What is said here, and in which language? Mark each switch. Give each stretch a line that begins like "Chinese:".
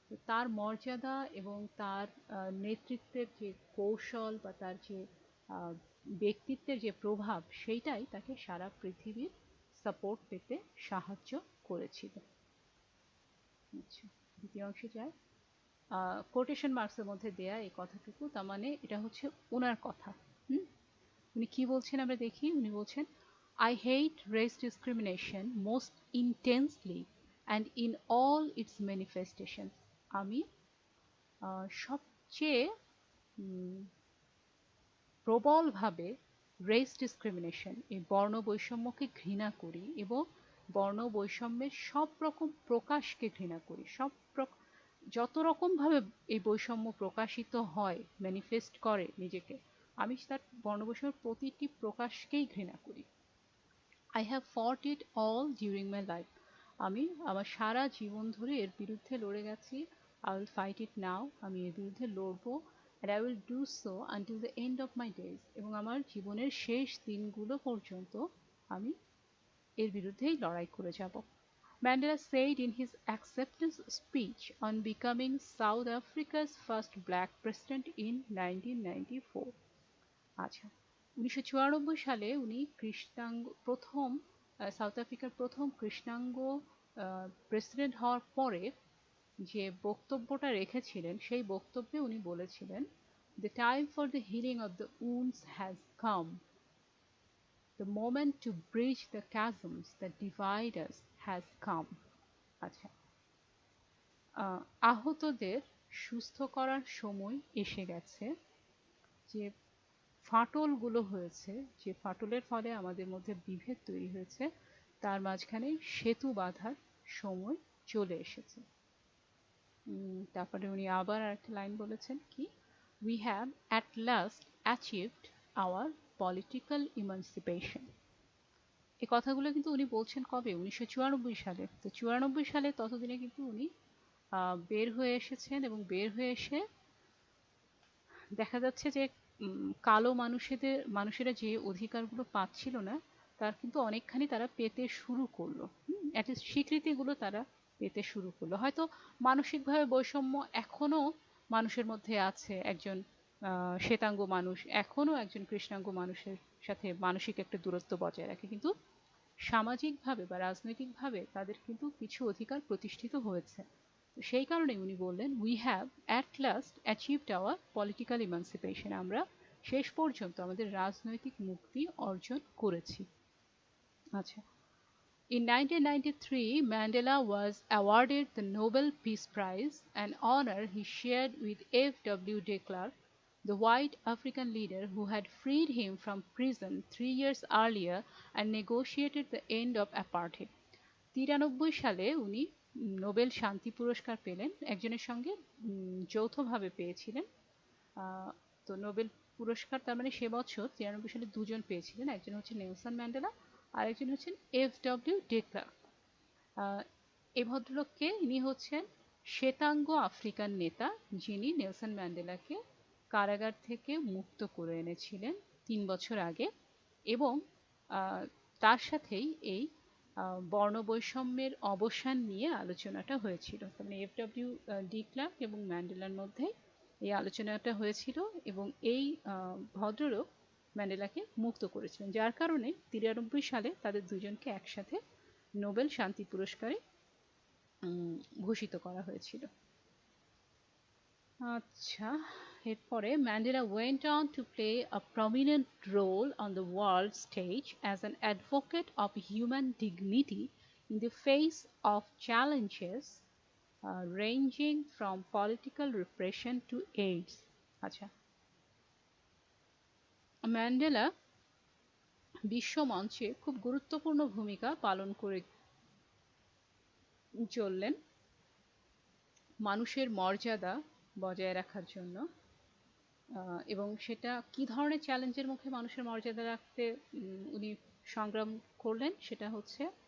Bangla: তার মর্যাদা এবং তার নেতৃত্বের যে কৌশল বা তার যে ব্যক্তিত্বের যে প্রভাব, সেইটাই তাকে সারা পৃথিবীর সাপোর্ট পেতে সাহায্য করেছিল। আচ্ছা, দ্বিতীয় অংশে যায়। কোটেশন মার্কসের মধ্যে দেয়া এই কথাটুকু, তার মানে এটা হচ্ছে ওনার কথা। উনি কি বলছেন আমরা দেখি। উনি বলছেন,
English: I hate race discrimination most intensely and in all its manifestations.
Bangla: আমি সবচেয়ে প্রবলভাবে রেস ডিসক্রিমিনেশন, এই বর্ণ বৈষম্যকে ঘৃণা করি এবং বর্ণ বৈষম্যের সব রকম প্রকাশকে ঘৃণা করি। যত রকমভাবে এই বৈষম্য প্রকাশিত হয়, ম্যানিফেস্ট করে নিজেকে, আমি তার বর্ণ বৈষম্যের প্রতিটি প্রকাশকেই ঘৃণা করি।
English: I have fought it all during my life.
Bangla: আমি আমার সারা জীবন ধরে এর বিরুদ্ধে লড়ে গেছি।
English: I will fight it now.
Bangla: আমি এর বিরুদ্ধে লড়বো।
English: And I will do so until the end of my days.
Bangla: এবং আমার জীবনের শেষ দিনগুলো পর্যন্ত আমি এর বিরুদ্ধেই লড়াই করে যাব।
English: Mandela said in his acceptance speech on becoming South Africa's first black president in 1994.
Bangla: আচ্ছা, 1994 সালে উনি প্রথম সাউথ আফ্রিকার প্রথম কৃষ্ণাঙ্গ প্রেসিডেন্ট হওয়ার পরে যে বক্তব্যটা রেখেছিলেন, সেই বক্তব্যে উনি বলেছিলেন,
English: "The time for the healing of the wounds has come. The moment to bridge the chasms that divide us has come."
Bangla: আচ্ছা, আহতদের সুস্থ করার সময় এসে গেছে। যে ফাটলগুলো হয়েছে, যে ফাটলের ফলে আমাদের মধ্যে বিভেদ তৈরি হয়েছে, তার মাঝখানে সেতু বাঁধার সময় চলে এসেছে। তারপরে উনি আবার আরেকটা লাইন বলেছেন কি,
English: "We have at last achieved our political emancipation."
Bangla: এই কথাগুলো কিন্তু উনি বলছেন কবে? 1994 সালে। তো 94 সালে ততদিনে কিন্তু উনি বের হয়ে এসেছেন, এবং বের হয়ে এসে দেখা যাচ্ছে যে কালো মানুষেরা যে অধিকারগুলো পাচ্ছিল না, তার কিন্তু অনেকখানি তারা পেতে শুরু করলো। অ্যাটলিস্ট স্বীকৃতিগুলো তারা পেতে শুরু করলো। হয়তো মানসিকভাবে বৈষম্য এখনো মানুষের মধ্যে আছে। একজন শ্বেতাঙ্গ মানুষ এখনো একজন কৃষ্ণাঙ্গ মানুষের সাথে মানসিক একটা দূরত্ব বজায় রাখে, কিন্তু সামাজিকভাবে বা রাজনৈতিকভাবে তাদের কিন্তু কিছু অধিকার প্রতিষ্ঠিত হয়েছে। সেই কারণে উনি বললেন,
English: "We have at last achieved our political emancipation."
Bangla: আমরা শেষ পর্যন্ত আমাদের রাজনৈতিক মুক্তি অর্জন করেছি।
English: আচ্ছা, in 1993 Mandela was awarded the Nobel Peace Prize, an honor he shared with F.W. de Klerk, the white African leader who had freed him from prison 3 years earlier and negotiated the end of apartheid.
Bangla: 93 সালে উনি Nobel শান্তি পুরস্কার পেলেন, একজনের সঙ্গে যৌথভাবে পেয়েছিলেন। তো নোবেল পুরস্কার তার মানে সে বছর 93 সালে দুজন পেয়েছিলেন, একজন হচ্ছে নেলসন ম্যান্ডেলা আর একজন হচ্ছেন F.W. de Klerk। এই ভদ্রলোককে, ইনি হচ্ছেন শ্বেতাঙ্গ আফ্রিকান নেতা, যিনি নেলসন ম্যান্ডেলাকে কারাগার থেকে মুক্ত করে এনেছিলেন 3 বছর আগে, এবং তার সাথেই এই বর্ণ বৈষম্যের অবসান নিয়ে আলোচনাটা হয়েছিল। মানে F.W. de Klerk এবং ম্যান্ডেলার মধ্যে এই আলোচনাটা হয়েছিল, এবং এই ভদ্রলোক ম্যান্ডেলাকে মুক্ত করেছিলেন, যার কারণে 93 সালে তাদের দুজনকে একসাথে নোবেল শান্তি পুরস্কারে ভূষিত করা হয়েছিল। আচ্ছা, এরপরে
English: Mandela went on to play a prominent role on the world stage as an advocate of human dignity in the face of challenges ranging from political repression to AIDS.
Bangla: আচ্ছা, ম্যান্ডেলা বিশ্ব মঞ্চে খুব গুরুত্বপূর্ণ ভূমিকা পালন করে চললেন মানুষের মর্যাদা বজায় রাখার জন্য, এবং সেটা কি ধরনের চ্যালেঞ্জের মুখে মানুষের মর্যাদা রাখতে উনি সংগ্রাম করলেন, সেটা হচ্ছে